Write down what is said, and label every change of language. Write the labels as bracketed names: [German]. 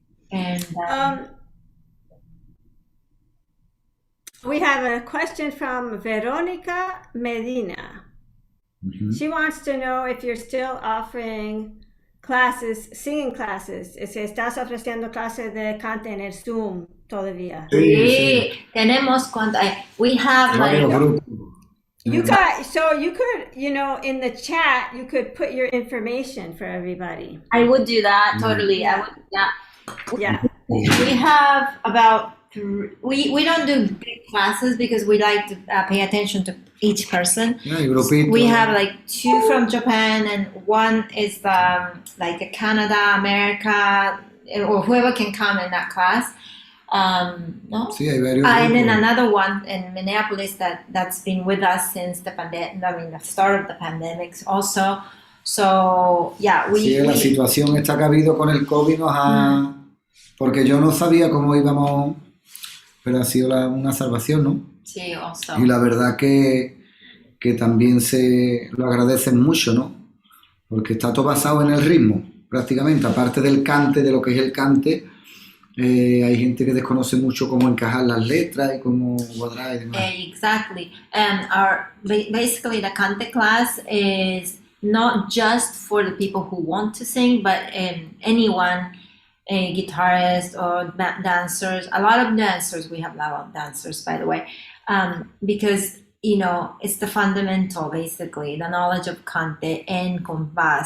[English] And we have a question from Veronica Medina. She wants to know if you're still offering classes, singing classes. [Spanish] ¿Estás ofreciendo clases de cante en el Zoom todavía? sí, tenemos [English] we have [Spanish] varios [English] like [Spanish] grupos. [English] You got, so you could, you know, in the chat, you could put your information for everybody. I would do that totally. I would do that. Yeah. We have about we don't do big classes because we like to pay attention to each person. Yeah, [Spanish] hay grupitos. [English] We have like 2 from Japan, and 1 is like a Canada, America, or whoever can come in that class. [Spanish] No? Sí, hay varios [English] And then [Spanish] grupos. [English] another one in Minneapolis that's been with us since the start of the pandemic also. So yeah, [Spanish] Sí, la situación esta que ha habido con el COVID nos ha... Porque yo no sabía cómo íbamos, pero ha sido una salvación, ¿no? Sí, also. Y la verdad que también se lo agradecen mucho, ¿no? Porque está todo basado en el ritmo, prácticamente. Aparte del cante, de lo que es el cante, hay gente que desconoce mucho cómo encajar las letras y cómo cuadrar y demás. [English] Exactly. And basically the cante class is not just for the people who want to sing, but anyone a guitarist or dancers. A lot of dancers. We have a lot of dancers, by the way, because it's the fundamental, basically, the knowledge of cante and compás.